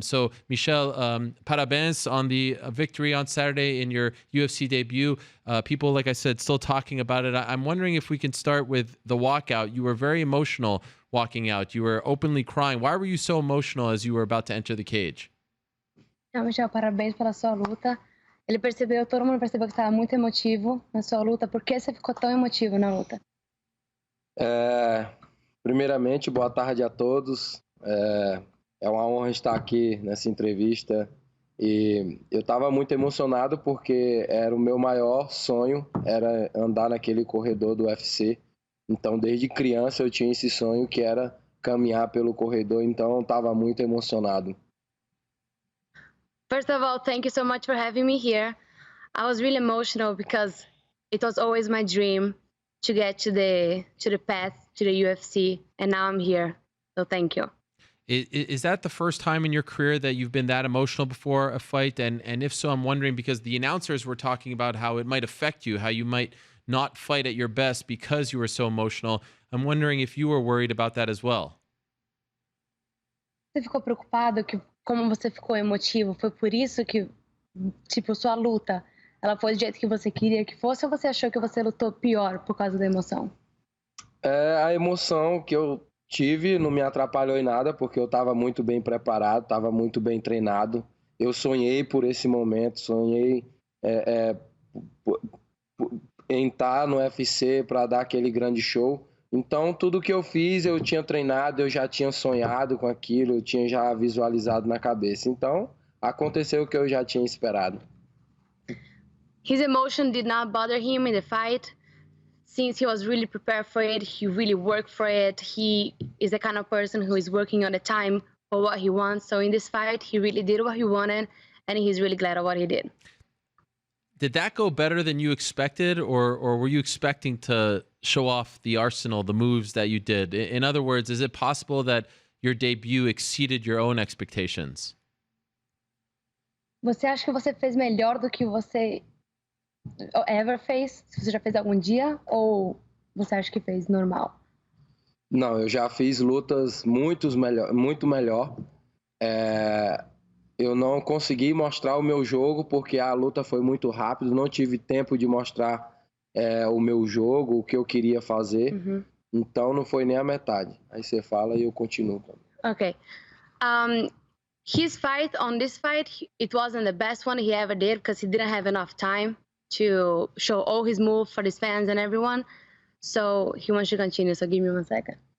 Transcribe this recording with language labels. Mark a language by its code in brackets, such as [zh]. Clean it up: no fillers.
[en] So, Michel, parabéns on the victory on Saturday in your UFC debut. People, like I said, still talking about it. I'm wondering if we can start with the walkout. You were very emotional walking out. You were openly crying. Why were you so emotional as you were about to enter the cage? [pt] Não, Michel, parabéns pela sua luta. Todo mundo percebeu que estava muito emotivo na sua luta. Por que você ficou tão emotivo na luta? Primeiramente, boa tarde a todos. É uma honra estar aqui nessa entrevista. E eu estava muito emocionado porque era o meu maior sonho, era andar naquele corredor do UFC. Então, desde criança eu tinha esse sonho que era caminhar pelo corredor, então eu estava muito emocionado. [en] First of all, thank you so much for having me here. I was really emotional because it was always my dream to get to the path to the UFC, and now I'm here. So thank you. Is that the first time in your career that you've been that emotional before a fight? And if so, I'm wondering, because the announcers were talking about how it might affect you, how you might not fight at your best because you were so emotional. I'm wondering if you were worried about that as well. [pt] Você ficou preocupado que como você ficou emotivo? Foi por isso que, tipo, sua luta, ela foi do jeito que você queria que fosse, ou você achou que você lutou pior por causa da emoção? A emoção que eu tive não me atrapalhou em nada, porque eu estava muito bem preparado, estava muito bem treinado. Eu sonhei por esse momento, sonhei em estar no UFC para dar aquele grande show. Então, tudo que eu fiz, eu tinha treinado, eu já tinha sonhado com aquilo, eu tinha já visualizado na cabeça. Então, aconteceu o que eu já tinha esperado. [en] His emotion did not bother him in the fight. since he was really prepared for it, he really worked for it. He is the kind of person who is working all the time for what he wants. So in this fight, he really did what he wanted, and he's really glad of what he did. Did that go better than you expected, or were you expecting to show off the arsenal, the moves that you did? In other words, is it possible that your debut exceeded your own expectations? [pt] Você acha que você fez melhor do que você ever fez? Se você já fez algum dia, ou você acha que fez normal? Não, eu já fiz lutas muito melhor. Eu não consegui mostrar o meu jogo porque a luta foi muito rápida, não tive tempo de mostrar o meu jogo, o que eu queria fazer. Então não foi nem a metade. Aí você fala e eu continuo. [en] Okay. His fight, on this fight, it wasn't the best one he ever did because he didn't have enough time to show all his moves for his fans and everyone. So he wants to continue, so give me 1 second.